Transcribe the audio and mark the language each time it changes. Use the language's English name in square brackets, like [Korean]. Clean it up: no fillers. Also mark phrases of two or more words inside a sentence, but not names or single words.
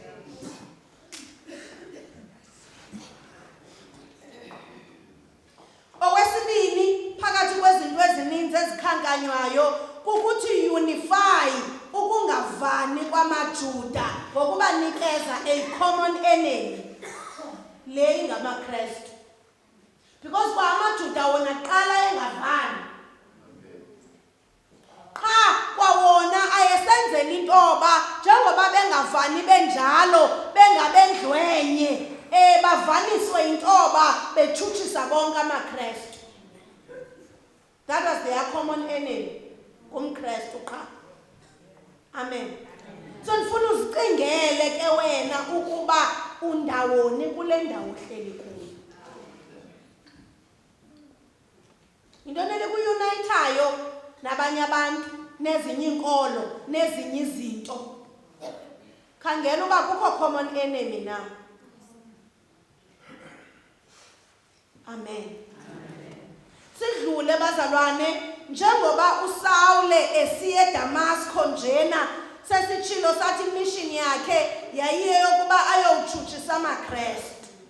[Xhosa] Okwesibini phakathi kwezinto ezininzi ezikhankanywayo kukuthi unify ukungavani kwamaJuda ngokubanikeza [English] a common enemy. [Xhosa] le ingamaKristu. Because kwa amaJuda wona qala engavani. Qha kwawona ayesenzela intoba njengoba bengavani benjalo bengabendlwenye bavaniswe intoba betshutshisa bonke amaKristu. [English] That was their common enemy, [Xhosa] umKristu qha. Amen. So ndifuna uzicingele ke wena ukuba undawoni kule ndawo uhleli kuyo. Intoni lekuyunayithayo nabanye abantu nezinye inkolo nezinye izinto. Khangela uba kukho [English] common enemy [Xhosa] na. Amen. Sidlule bazalwane njengoba uSawule esiye eDamasco njena sesitshilo sathi mission yakhe yayiye yokuba ayowutshutshisa amaKristu.